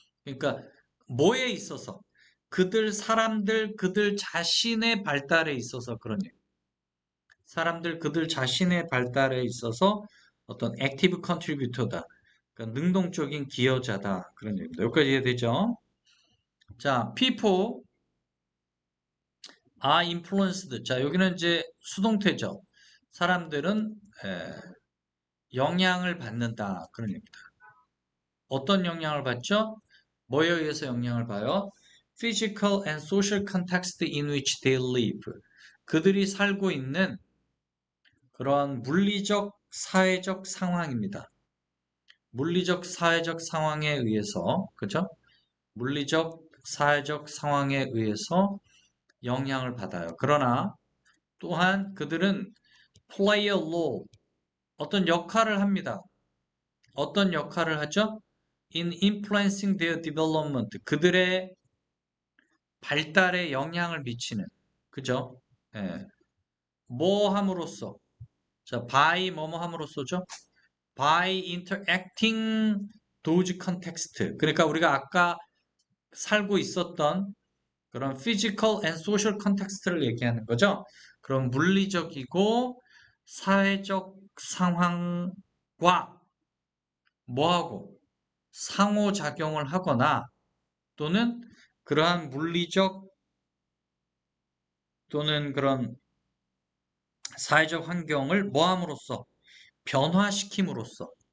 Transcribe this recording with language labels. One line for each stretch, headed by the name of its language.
Korean: 그러니까 뭐에 있어서 사람들 그들 자신의 발달에 있어서 그런 얘기. 사람들 그들 자신의 발달에 있어서 어떤 액티브 컨트리뷰터다. 그러니까 능동적인 기여자다. 그런 얘기입니다. 여기까지 이해되죠?
English: 자, people are influenced.
Korean: 자, 여기는 이제 수동태죠. 사람들은 영향을 받는다. 그런 얘기입니다. 어떤 영향을 받죠? 뭐에 의해서 영향을 봐요?
English: Physical and social context in which they live.
Korean: 그들이 살고 있는 그러한 물리적, 사회적 상황입니다. 물리적, 사회적 상황에 의해서, 그죠? 물리적, 사회적 상황에 의해서 영향을 받아요. 그러나 또한 그들은
English: play a role,
Korean: 어떤 역할을 합니다. 어떤 역할을 하죠?
English: In influencing their development.
Korean: 그들의 발달에 영향을 미치는. 그죠? 예. 뭐 함으로써? 자, by 뭐뭐 함으로써죠?
English: By interacting those context.
Korean: 그러니까 우리가 아까 살고 있었던 그런
English: physical and social context
Korean: 를 얘기하는 거죠. 그런 물리적이고 사회적 상황과 뭐하고 상호작용을 하거나 또는 그러한 물리적 또는 그런 사회적 환경을 뭐함으로써 변화시킴으로써